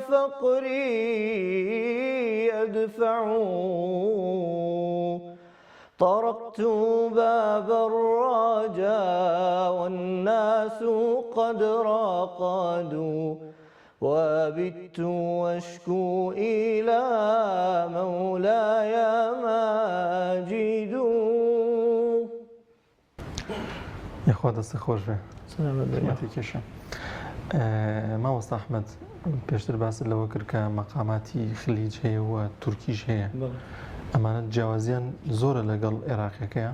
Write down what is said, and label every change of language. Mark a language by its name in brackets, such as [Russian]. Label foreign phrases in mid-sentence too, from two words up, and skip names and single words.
[Arabic] فقري أدفع طرقت باب الرجاء والناس قد راقدوا وبت واشكو إلى مولاي ماجد. [Central Kurdish] یاخوا دەستە خۆش بێ سلامت بێ. ماتی کێشە. مامۆستا ئەحمەد پێشتر باست لەوە کرد کە مەقاماتی خلیج هەیە و تورکیش هەیە. ئەمانە جیاوازیان زۆرە لەگەڵ عێراقیەکەیە؟